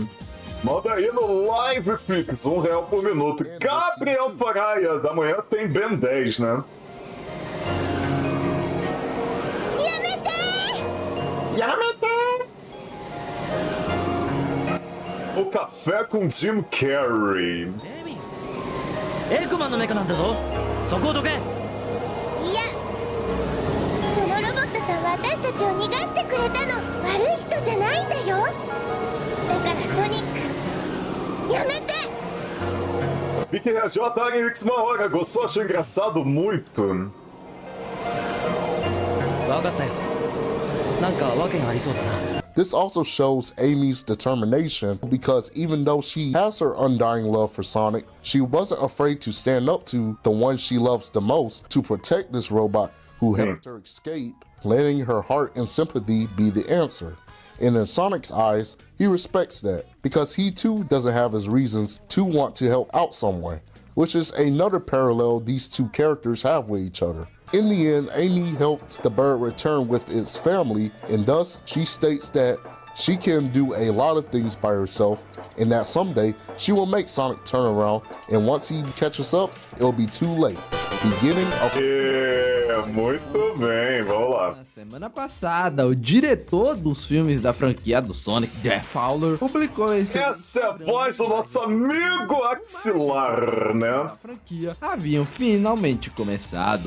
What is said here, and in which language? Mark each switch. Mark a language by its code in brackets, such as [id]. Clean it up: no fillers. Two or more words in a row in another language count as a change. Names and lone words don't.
[pt] Manda aí no Live Pix, R$1 por minuto. Gabriel Faraias, amanhã tem Ben 10, né? O café com Jim Carrey. [ja] エルクマンのメカなんだぞ。そこをどけ。いや、このロボットさんは私たちを逃がしてくれたの。悪い人じゃないんだよ。だからソニック、やめて。 [pt] Vicky reagiu a Tag X uma hora, gostou, achei engraçado muito. [ja] わかったよ。なんか訳がありそうだな。 [en] This also shows Amy's determination because even though she has her undying love for Sonic, she wasn't afraid to stand up to the one she loves the most to protect this robot who helped her escape, letting her heart and sympathy be the answer. And in Sonic's eyes, he respects that because he too doesn't have his reasons to want to help out someone, which is another parallel these two characters have with each other. In the end, Amy helped the bird return with its family, and thus she states that she can do a lot of things by herself, and that someday she will make Sonic turn around, and once he catches up, it'll be too late. Beginning of... [pt] Muito bem, vamos lá. Na semana passada, o diretor dos filmes da franquia do Sonic, Jeff Fowler, publicou esse... Essa é a voz do nosso amigo Axilar, né? A franquia haviam finalmente começado.